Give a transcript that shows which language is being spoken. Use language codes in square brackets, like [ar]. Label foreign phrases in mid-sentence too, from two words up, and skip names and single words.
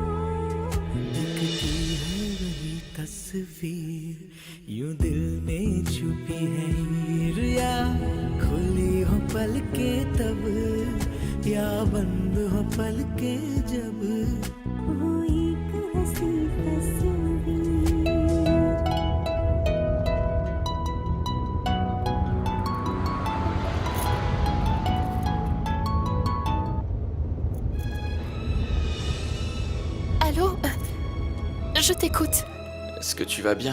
[hi] दिखती है वही तस्वीर यूं दिल में छुपी है हीर या खुली हो पलकें तब या बंद हो पलकें जब वो एक हंसी तस्वीर [fr] Allô Je t'écoute. Est-ce que tu vas bien?